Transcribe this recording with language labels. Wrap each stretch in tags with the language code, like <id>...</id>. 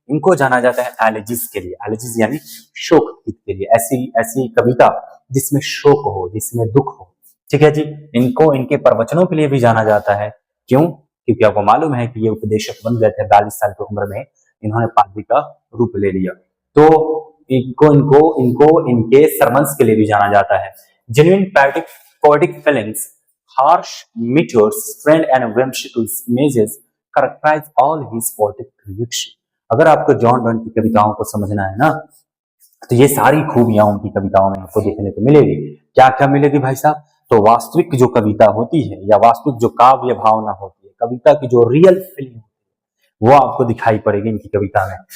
<hi>इनको जाना जाता है एलिजीज के लिए, एलिजीज यानी शोक गीत के लिए, ऐसी ऐसी कविता जिसमें शोक हो, जिसमें दुख हो। ठीक है जी। इनको इनके प्रवचनों के लिए भी जाना जाता है। क्यों? क्योंकि आपको मालूम है कि ये उपदेशक बन गए थे 42 साल की उम्र में, इन्होंने पादरी का रूप ले लिया। तो इनको इनको इनको इनके सरमन्स के लिए भी जाना जाता है।</hi> <en>Genuine poetic feelings, harsh meteors, strange and whimsical images characterize all his poetic creation।</en> <hi>अगर आपको जॉन डॉन की कविताओं को समझना है ना, तो ये सारी खूबियां उनकी कविताओं में आपको देखने को मिलेगी। क्या क्या मिलेगी भाई साहब? तो वास्तविक जो कविता होती है, या वास्तविक जो काव्य भावना होती है, कविता की जो रियल फीलिंग, वो आपको दिखाई पड़ेगी इनकी कविता में।</hi>